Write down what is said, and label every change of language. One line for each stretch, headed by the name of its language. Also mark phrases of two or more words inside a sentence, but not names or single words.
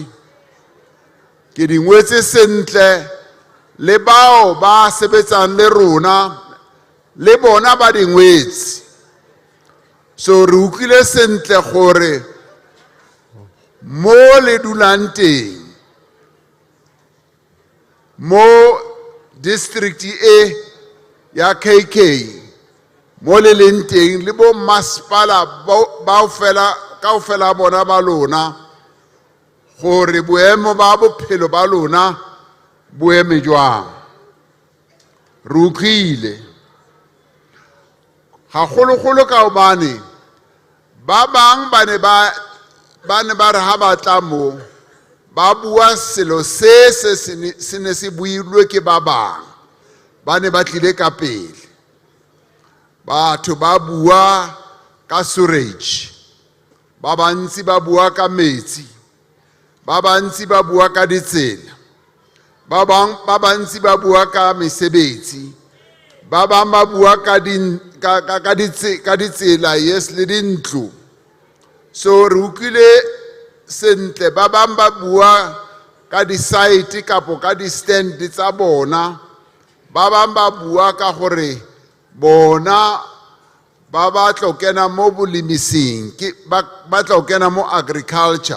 Tswana: Ke dingwetse sentle le bao ba sebetsang le rona le bona ba dingwetse. So re utlwile sentle gore mo le dulang teng mo district e ya KK mo le leng teng le bo masepala kaofela bona ba lona gore boemo ba bophelo ba lona bo eme jwang. Re utlwile gagologolo ka hobane ba bang ba ne ba re ha ba tla mo ba bua selo se ne se builwe ke ba bang ba ne ba tlile ka pele. Batho ba bua ka storage, ba bantsi ba bua ka metsi, ba bantsi ba bua ka ditsela, ba bantsi ba bua ka mesebetsi, ba bang ba bua ka ditsela yes le dintlo. So re utlwile sentle ba bang ba bua ka di-site kapo ka di-stand tsa bona, ba bang ba bua ka gore bona ba batla kena mo bolemising ba tla kena mo agriculture.